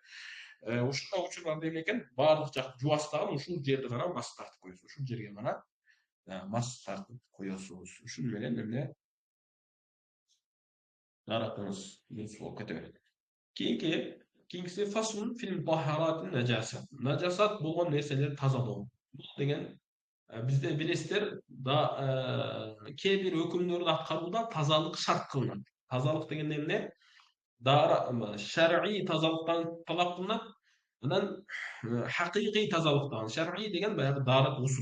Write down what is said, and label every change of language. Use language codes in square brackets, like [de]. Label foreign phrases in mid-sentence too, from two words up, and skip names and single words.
[ky] Ушундай учурларда эмне экен? Баардык жакты жубастан ушул жерди гана мас тартып коесуз. Ушул жерге гана мас тартып коесуз. Ушун менен эмне дааратыңыз дурус болуп кете берет. [ar] Кийинкиси فصل في طهارة النجاسات. [ky] Najasat болгон нерселерди тазалоо. Бул деген бизде билесиздер, кээ бир өкүмдөрдү аткарууда тазалык шарт кылынат. Тазалык деген эмне? Шар'ий тазалыктан талап кылынат. Анан хакыйкый тазалыктан. Шар'ий деген баягы даарат усул.